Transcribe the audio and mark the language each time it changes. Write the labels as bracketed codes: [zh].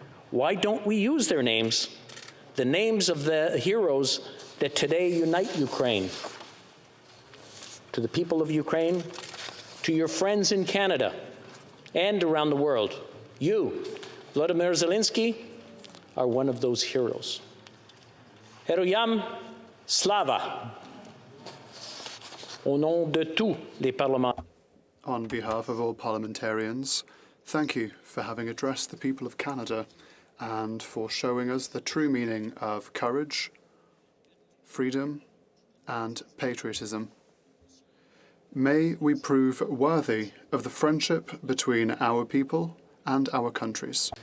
[en] Why don't we use their names, the names of the heroes that today unite Ukraine?" To the people of Ukraine, to your friends in Canada and around the world, you, Volodímir Zelenski, are one of those heroes. [uk] Heroyam Slava. [fr] Au nom de tous les parlementaires. [en] On behalf of all parliamentarians, thank you for having addressed the people of Canada and for showing us the true meaning of courage, freedom, and patriotism. May we prove worthy of the friendship between our people and our countries.